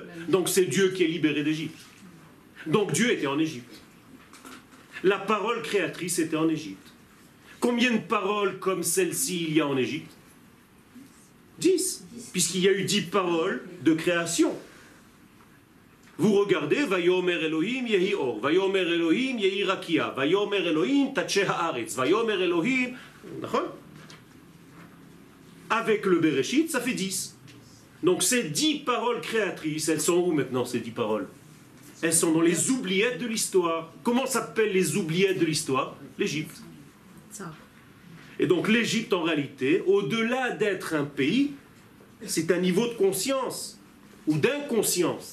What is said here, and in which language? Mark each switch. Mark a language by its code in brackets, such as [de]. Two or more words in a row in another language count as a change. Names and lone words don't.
[fr] Donc c'est Dieu qui est libéré d'Égypte. Donc Dieu était en Égypte. La parole créatrice était en Égypte. Combien de paroles comme celle-ci il y a en Égypte? 10, puisqu'il y a eu 10 paroles de création. Vous regardez, [he] ויאמר אלהים יהי אור, ויאמר אלהים יהי רקיע, ויאמר אלהים תדשא הארץ, ויאמר אלהים... [fr] Avec le Bereshit, ça fait 10. Donc ces 10 paroles créatrices, elles sont où maintenant ces 10 paroles? Elles sont dans les oubliettes de l'histoire. Comment s'appellent les oubliettes de l'histoire? L'Égypte. Ça. Et donc l'Égypte, en réalité, au-delà d'être un pays, c'est un niveau de conscience ou d'inconscience.